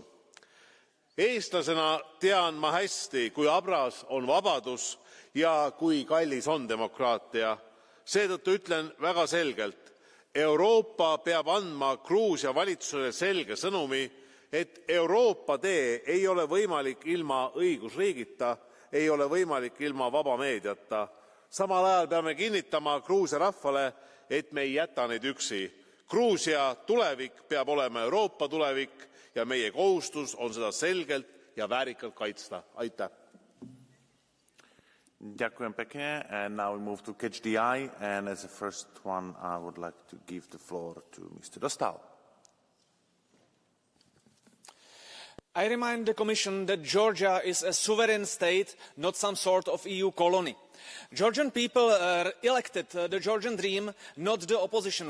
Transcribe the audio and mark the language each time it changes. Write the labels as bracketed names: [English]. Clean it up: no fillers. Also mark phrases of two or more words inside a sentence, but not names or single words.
[Estonian] Eestlasena tean ma hästi, kui abras on vabadus ja kui kallis on demokraatia. Seetõttu ütlen väga selgelt, Euroopa peab andma Gruusia valitsusele selge sõnumi, et Euroopa tee ei ole võimalik ilma õigusriigita, ei ole võimalik ilma vaba meediata. samal ajal peame kinnitama Gruusia rahvale, et me ei jäta neid üksi. Gruusia tulevik peab olema Euroopa tulevik ja meie kohustus on seda selgelt ja väärikalt kaitsta. Aitäh! [Slovak] Ďakujem pekne. [English] And now we move to Catch the Eye. And as the first one, I would like to give the floor to Mr. Dostal. I remind the Commission that Georgia is a sovereign state, not some sort of EU colony. Georgian people elected the Georgian dream, not the opposition.